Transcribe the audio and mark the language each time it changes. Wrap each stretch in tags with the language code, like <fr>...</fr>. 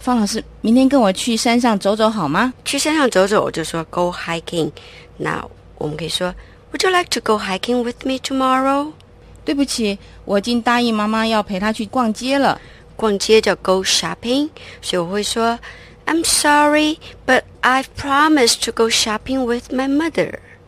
<zh>方老师，明天跟我去山上走走好吗？去山上走走，我就说 go hiking。那我们可以说</zh> <en>Would you like to go hiking with me tomorrow?</en> <zh>对不起，我已经答应妈妈要陪她去逛街了。逛街叫</zh> <en>go shopping，</en> <zh>所以我会说</zh> <en>I'm sorry, but I've promised to go shopping with my mother。</en>